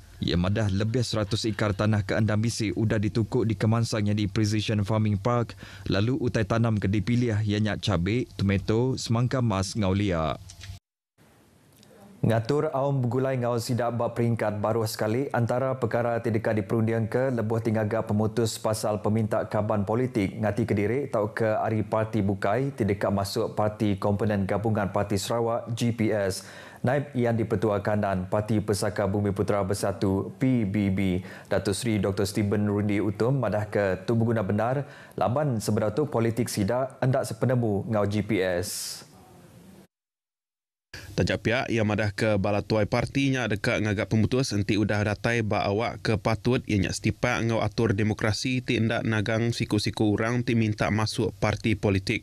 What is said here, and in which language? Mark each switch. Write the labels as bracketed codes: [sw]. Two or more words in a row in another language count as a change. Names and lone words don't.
[iba] Ia madah lebih 100 ikar tanah ke andam bisi udah ditukuk di kemansangnya di Precision Farming Park lalu utai tanam ke dipilih ianya cabai, tomato, semangka mas ngau liak. Ngatur awam bergulai ngau sidak bab peringkat baru sekali antara perkara tidak diperundian ke lebuh tinggaga pemutus pasal peminta kaban politik ngati Kediri atau ke hari parti bukai tidak masuk parti komponen gabungan Parti Sarawak GPS. Naib yang di-Pertua Kanan Parti Pesaka Bumi Putera Bersatu PBB Datuk Seri Dr. Stephen Rundi Utom madah ke tu berguna benar laban sebenarnya tu politik sidak hendak sepenemu ngau GPS. Tajak pihak ia madah ke balatuai partinya dekat ngagak pemutus enti udah datai ba awak ke patut ianya setipak ngau atur demokrasi ti ndak nagang siku-siku orang ti minta masuk parti politik.